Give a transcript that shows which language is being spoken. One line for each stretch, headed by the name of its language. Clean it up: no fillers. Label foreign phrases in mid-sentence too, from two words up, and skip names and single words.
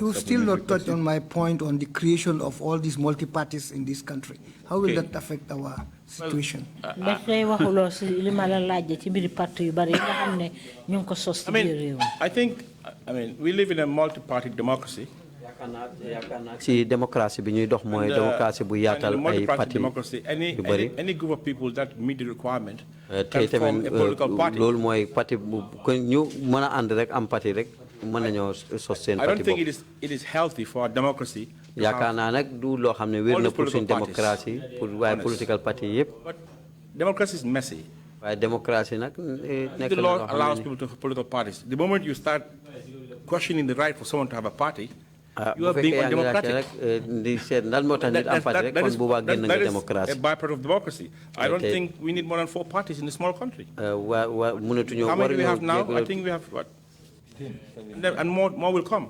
English: You still not touched on my point on the creation of all these multi-parties in this country. How will that affect our situation? I think, we live in a multi-party democracy.
Wolof: Si democracy bi ñuy dox mooy democracy bu yaatal ay parti
English: any group of people that meet the requirement can form a political party.
Wolof: loolu mooy parti bu ñu mën a ànd rek am parti rek mën nañoo sos seen parti.
English: I don't think it is healthy for our democracy.
Wolof: yaakaar naa nag du loo xam ne wér na pour suñ démocratie pour waaye
English: political party
Wolof: yëpp.
English: But democracy is messy.
Wolof: waaye démocratie nag nekk
English: the law allows people to have political parties. The moment you start questioning the right for someone to have a party, you are being undemocratic. That is a byproduct of democracy. I don't think we need more than 4 parties in a small country. How many do we have now? I think we have what? And more will come.